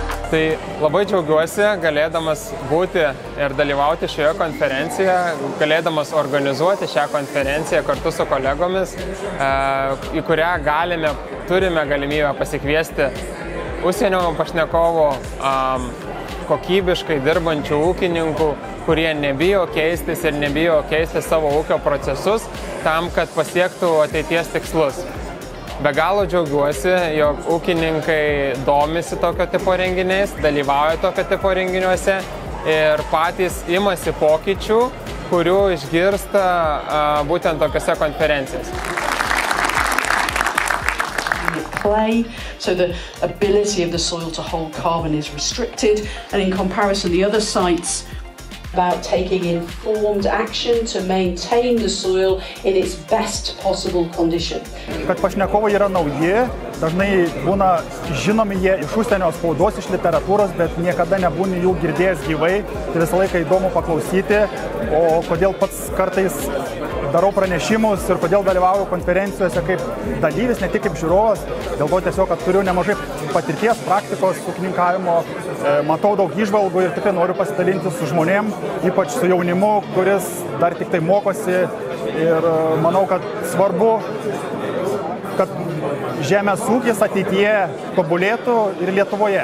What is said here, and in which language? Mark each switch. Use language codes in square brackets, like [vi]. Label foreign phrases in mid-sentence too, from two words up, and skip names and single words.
[lt] Tai labai džiaugiuosi, galėdamas būti ir dalyvauti šioje konferencijoje, galėdamas organizuoti šią konferenciją kartu su kolegomis, į kurią turime galimybę pasikviesti užsienio pašnekovų, kokybiškai dirbančių ūkininkų, kurie nebijo keistis ir nebijo keisti savo ūkio procesus tam, kad pasiektų ateities tikslus. Be galo džiaugiuosi, jog ūkininkai domisi tokio tipo renginiais, dalyvauja tokio tipo renginiuose ir patys imasi pokyčių, kurių išgirsta būtent tokiose konferencijose. [en] So the ability of the soil to hold carbon is restricted, and in comparison the other sites about taking informed action to maintain the soil in its best possible condition. [lt] Kad pašnekovai yra nauji, dažnai būna žinomi jie iš užsienio spaudos, iš literatūros, bet niekada nebūni jų girdėjęs gyvai, tai visą laiką įdomu paklausyti, o kodėl pats kartais darau pranešimus ir kodėl dalyvauju konferencijose kaip dalyvis, ne tik kaip žiūrovas, dėl to tiesiog, kad turiu nemažai patirties, praktikos, ūkininkavimo, matau daug įžvalgų ir tikrai noriu pasidalinti su žmonėm, ypač su jaunimu, kuris dar tik tai mokosi ir manau, kad svarbu, kad žemės ūkis ateityje tobulėtų ir Lietuvoje.